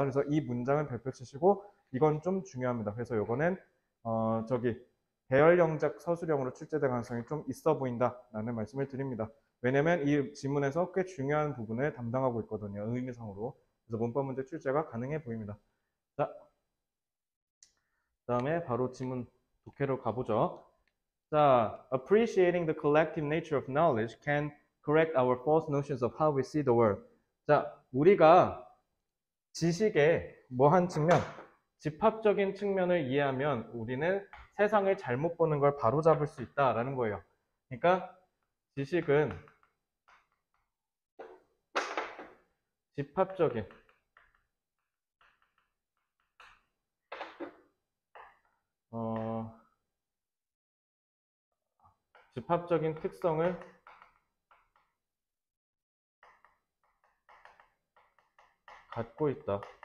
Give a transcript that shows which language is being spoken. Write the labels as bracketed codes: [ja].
[ko] 그래서 이 문장은 별표 치시고 이건 좀 중요합니다. 그래서 요거는 저기 배열영작 서술형으로 출제될 가능성이 좀 있어 보인다라는 말씀을 드립니다. 왜냐면 이 지문에서 꽤 중요한 부분을 담당하고 있거든요. 의미상으로. 그래서 문법 문제 출제가 가능해 보입니다. 자, 그다음에 바로 지문 독해로 가보죠. [en] 자, appreciating the collective nature of knowledge can correct our false notions of how we see the world. [ko] 자, 우리가 지식의 뭐한 측면, 집합적인 측면을 이해하면 우리는 세상을 잘못 보는 걸 바로잡을 수 있다라는 거예요. 그러니까 지식은 집합적인 집합적인 특성을 갖고 있다.